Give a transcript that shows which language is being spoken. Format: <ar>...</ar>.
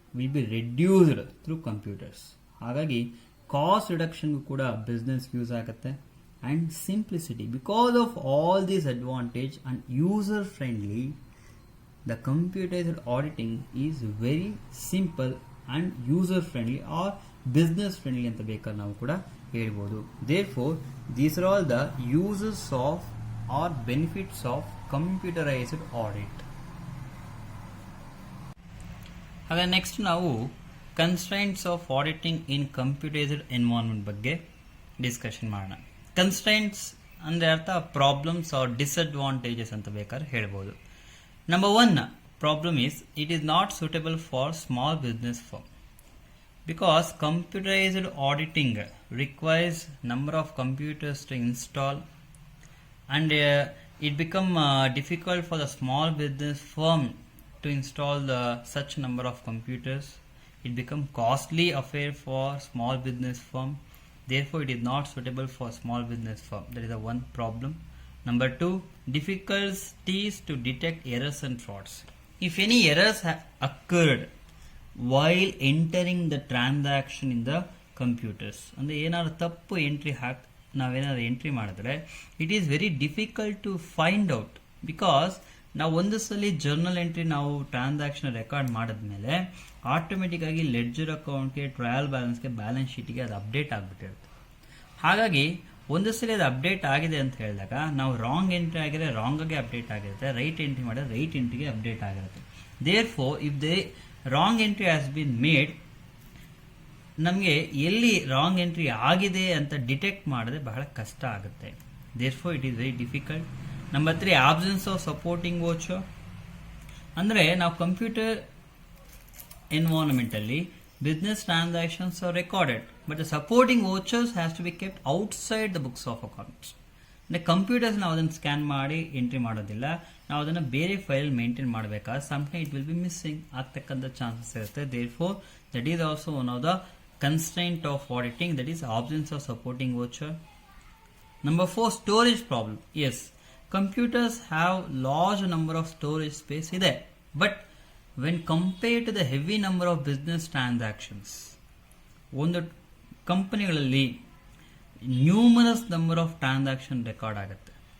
<en>Will be reduced through computers. ಹಾಗಾಗಿ cost ರಿಡಕ್ಷನ್ಗೂ ಕೂಡ ಬಿಸ್ನೆಸ್ ಯೂಸ್ ಆಗುತ್ತೆ. And simplicity, because of all these advantage and user friendly, the computerized auditing is very simple and user friendly or business friendly ಅಂತ ಬೇಕಾದ್ರೆ ನಾವು ಕೂಡ ಹೇಳ್ಬೋದು. Therefore, these are all the uses of or benefits of computerized audit.</en> <kn>ಹಾಗೆ next ನಾವು ಕನ್ಸ್ಟ್ರೈಂಟ್ಸ್ of auditing in computerised environment ಬಗ್ಗೆ discussion ಮಾಡೋಣ. ಕನ್ಸ್ಟ್ರೈಂಟ್ಸ್ ಅಂದರೆ ಅರ್ಥ ಪ್ರಾಬ್ಲಮ್ಸ್ ಆರ್ ಡಿಸ್ಅಡ್ವಾಂಟೇಜಸ್ ಅಂತ ಬೇಕಾದ್ರೆ ಹೇಳ್ಬೋದು.</kn> <en>Number one problem is it is not suitable for small business firm because computerized auditing requires number of computers to install, and it become difficult for the small business firm to install such number of computers. It become costly affair for small business firm. Therefore, it is not suitable for small business firm. That is the one problem. Number two, difficulties to detect errors and frauds.</en> <kn>If any errors have occurred while entering the transaction in the computers, ಅಂದರೆ ಏನಾದ್ರು ತಪ್ಪು ನಾವೇನಾದ್ರು entry ಮಾಡಿದ್ರೆ it is very difficult to find out, because ನಾವು ಒಂದು ಸಲ journal entry ನಾವು transaction record ಮಾಡಿದ್ಮೇಲೆ ಆಟೋಮೆಟಿಕ್ ಆಗಿ ಲೆಡ್ಜರ್ ಅಕೌಂಟ್ಗೆ, ಟ್ರಯಲ್ ಬ್ಯಾಲೆನ್ಸ್ಗೆ, ಬ್ಯಾಲೆನ್ಸ್ ಶೀಟ್ಗೆ ಅದು ಅಪ್ಡೇಟ್ ಆಗಿಬಿಟ್ಟಿರುತ್ತೆ. ಹಾಗಾಗಿ ಒಂದು ಸಲ ಅದು ಅಪ್ಡೇಟ್ ಆಗಿದೆ ಅಂತ ಹೇಳಿದಾಗ ನಾವು ರಾಂಗ್ ಎಂಟ್ರಿ ಆಗಿದ್ರೆ ರಾಂಗ್ ಆಗಿ ಅಪ್ಡೇಟ್ ಆಗಿರುತ್ತೆ, ರೈಟ್ ಎಂಟ್ರಿ ಮಾಡಿದ್ರೆ ರೈಟ್ ಎಂಟ್ರಿಗೆ ಅಪ್ಡೇಟ್ ಆಗಿರುತ್ತೆ. There four if they wrong entry has been made, ನಮಗೆ ಎಲ್ಲಿ ರಾಂಗ್ ಎಂಟ್ರಿ ಆಗಿದೆ ಅಂತ ಡಿಟೆಕ್ಟ್ ಮಾಡಿದ್ರೆ ಬಹಳ ಕಷ್ಟ ಆಗುತ್ತೆ.</kn> <en>Therefore it is very difficult. Number three, absence of supporting voucher. ಅಂದರೆ ನಾವು computer ಎನ್ವೈರನ್ಮೆಂಟಲ್ಲಿ business transactions are recorded, but the supporting vouchers has to be kept outside the books of accounts.</en> <kn>ಅಂದರೆ computers ನಾವು ಅದನ್ನು scan ಮಾಡಿ entry ಮಾಡೋದಿಲ್ಲ, ನಾವು ಅದನ್ನು ಬೇರೆ ಫೈಲ್ ಮೇಂಟೈನ್ ಮಾಡಬೇಕಾದ್ರೆ sometime it will be missing ಆಗ್ತಕ್ಕಂಥ ಚಾನ್ಸಸ್ ಇರುತ್ತೆ.</kn> <en>Therefore that is also one of the constraint of auditing, that is absence of supporting voucher. Number four, storage problem. Yes, computers have large number of storage space ಇದೆ, but when compared to the heavy number of business transactions, ಒಂದು ಕಂಪನಿಗಳಲ್ಲಿ numerous number of transaction record ಆಗುತ್ತೆ.</en>